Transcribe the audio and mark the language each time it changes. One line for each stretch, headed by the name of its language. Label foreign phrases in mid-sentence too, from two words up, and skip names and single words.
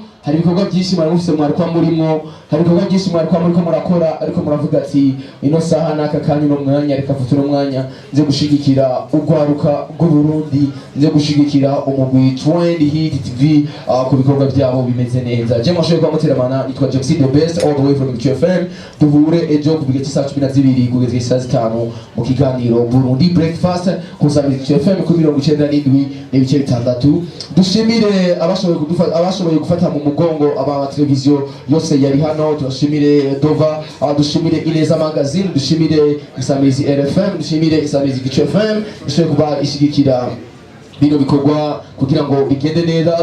Rundi: Hari ibikorwa byinshi mwaramufise mwariko murimo, hari ibikorwa byinshi mwariko muriko murakora, ariko muravuga ati ino saha n'aka kanya no mwanya reka futura umwanya nze gushigikira urwaruka rw'Uburundi, nze gushigikira umugwi 20 Hit TV ku bikorwa byabo bimeze neza. Je mwashoboye kwa muteramana, nitwa James
English: the best all the way from
Rundi: QFM. Duhure ejo kubiga saa 12 kugeza saa 5 mu kiganiro Burundi Breakfast kusabira QFM ku 97 n'ibice bitandatu. Dushimire abashoboye gufata mu mugongo aba televiziyo yose yari hano. Turashimire Dova, dushimire Ineza Magazine, dushimire Isamizi RFM, dushimire Isamizi QFM, dushimire kuba ishigikira bino bikorwa kugira ngo bigende neza.